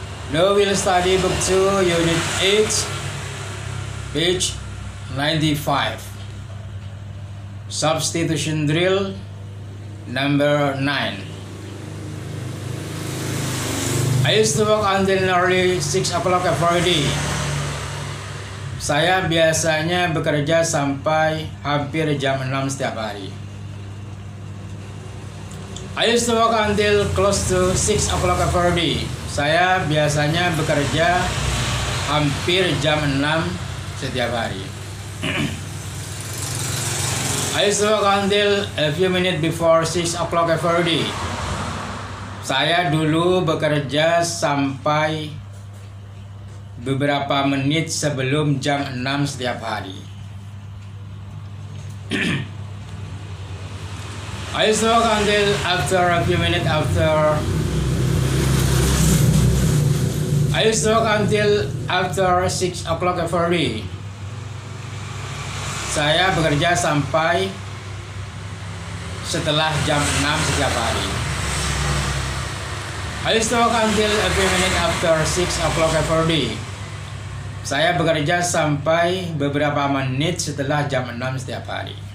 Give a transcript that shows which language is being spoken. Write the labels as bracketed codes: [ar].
[en] Now we'll study book 2, unit 8, page 95. Substitution drill number 9. I used to work until nearly 6 o'clock every day. [id] Saya biasanya bekerja sampai hampir jam 6 setiap hari. [en] I used to work until close to 6 o'clock every day. [id] Saya biasanya bekerja hampir jam 6 setiap hari. [en] I used to work until a few minutes before 6 o'clock every day. [id] Saya dulu bekerja sampai beberapa menit sebelum jam 6 setiap hari. [en] I used to work until after a few minutes after. I used to work until after 6 o'clock every day. [id] Saya bekerja sampai setelah jam 6 setiap hari. [en] I used to work until a few minutes after 6 o'clock every day. [id] Saya bekerja sampai beberapa menit setelah jam 6 setiap hari.